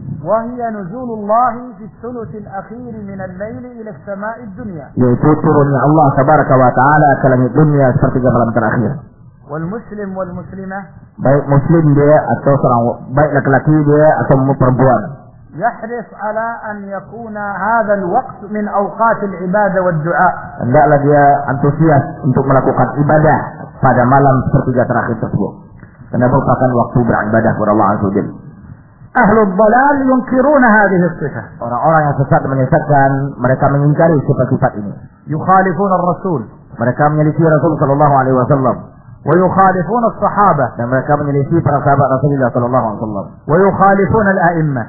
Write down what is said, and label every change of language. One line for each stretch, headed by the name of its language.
Arabic: وَهِيَ نُزُولُ اللَّهِ فِي الثُّلُثِ الْأَخِيرِ مِنَ اللَّيْلِ إِلَى السَّمَاءِ الدُّنْيَا.
Indonesian: Yaitu turunnya Allah tabaraka wa ta'ala ke langit dunia seperti malam terakhir.
Arabic: والمسلم والمسلمه.
Indonesian: Baik muslim dia atau seorang baik laki-laki dia atau perempuan.
Arabic: يحرص على أن يكون هذا الوقت من أوقات العبادة والدعاء.
Indonesian: Hendaklah dia antusias untuk melakukan ibadah pada malam seperti terakhir tersebut. Karena merupakan waktu beribadah kepada Allah azza wajalla.
Arabic: أهل الضلال ينكرون هذه الصفة.
Indonesian: Orang-orang yang sesat menyesatkan, mereka mengingkari sifat-sifat ini.
Arabic: يخالفون الرسول.
Indonesian: Mereka menyelisih Rasul sallallahu alaihi wasallam.
Arabic: ويخالفون الصحابة.
Indonesian: Dan mereka menyelisih para sahabat Rasulullah sallallahu alaihi wasallam.
Arabic: ويخالفون الأئمة.